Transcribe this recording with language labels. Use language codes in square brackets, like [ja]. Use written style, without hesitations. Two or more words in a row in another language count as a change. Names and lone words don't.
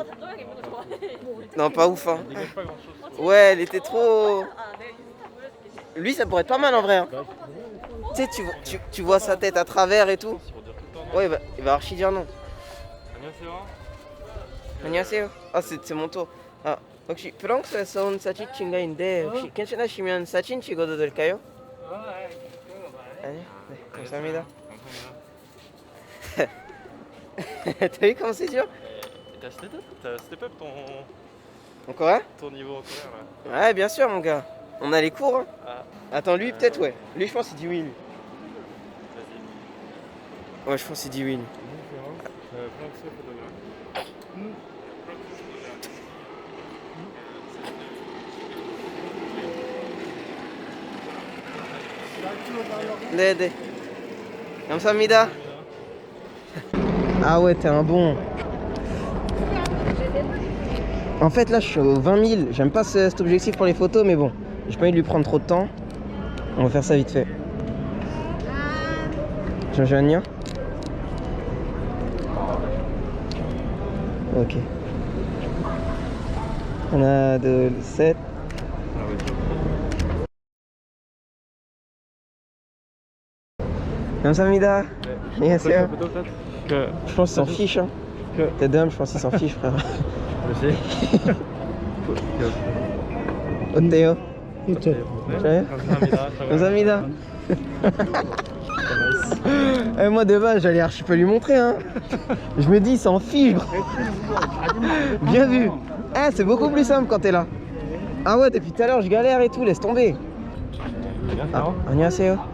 [fr] Non, pas ouf, hein. pas grand chose. Ouais, elle était trop... Lui, ça pourrait être pas mal en vrai. Hein. Tu sais, tu vois sa tête à travers et tout. Ouais, il va archi dire non. 안녕하세요. Ah, c'est mon tour. [ko] 혹시 프랑스에서 온 사진 친구인데 혹시 괜찮으시면 사진 찍어도 될까요? 아니요. 네, 감사합니다. [fr] T'as vu comment c'est dur? T'as step up En coréen? ton niveau en coréen là? Ouais, bien sûr, mon gars. On a les cours. Hein. Ah. Attends, lui, peut-être, ouais. Lui, je pense qu'il dit oui, lui. Vas-y. Ouais, je pense qu'il dit oui, lui. [ko] 네. 감사합니다. [fr] Ah ouais, t'es un bon. En fait, là, je suis aux 20 000. J'aime pas cet objectif pour les photos, mais bon. J'ai pas envie de lui prendre trop de temps. On va faire ça vite fait. [ko] 잠시만요. [fr] Ok. [ko] 하나, 둘, 셋. 감사합니다. 안녕하세요. [fr] Je pense qu'ils s'en fichent. Hein. T'es d'homme, je pense qu'ils s'en fichent, frère. Je sais. [ko] 어때요? 저요? 감사합니다. [fr] Moi de base j'allais archi pas lui montrer hein. Je me dis il s'en fiche gros. Bien vu. C'est beaucoup plus simple quand t'es là. Ah ouais depuis tout à l'heure je galère et tout, laisse tomber. [ko] 안녕하세요.